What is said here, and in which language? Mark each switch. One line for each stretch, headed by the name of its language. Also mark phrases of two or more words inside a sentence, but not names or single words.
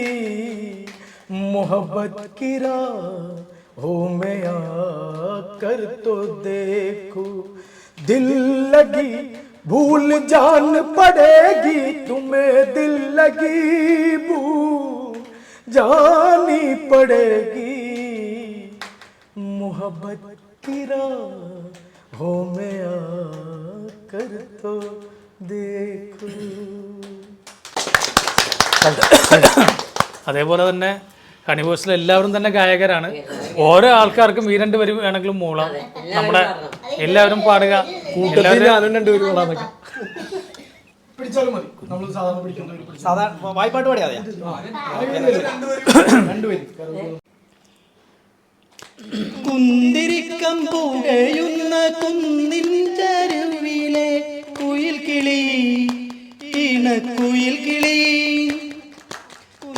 Hindi: मोहब्बत की राहों में आकर तो देखो, दिल लगी भूल जान पड़ेगी, तुम्हें दिल लगी भूल जानी पड़ेगी, मोहब्बत की राहों में आकर तो देखो.
Malayalam: അതേപോലെ തന്നെ ഹണി വോയിസിലെ എല്ലാവരും തന്നെ ഗായകരാണ്. ഓരോ ആൾക്കാർക്കും ഈ 2 വരി വേണമെങ്കിലും മൂളാം. നമ്മുടെ എല്ലാവരും പാടുക. വായ്പാട്ട് പാടിയാ കുന്തിരിക്കം പുകയുന്ന കുന്നിൻ ചരുവിലെ കുയിൽ കിളി, ഇണക്കുയിൽ കിളി,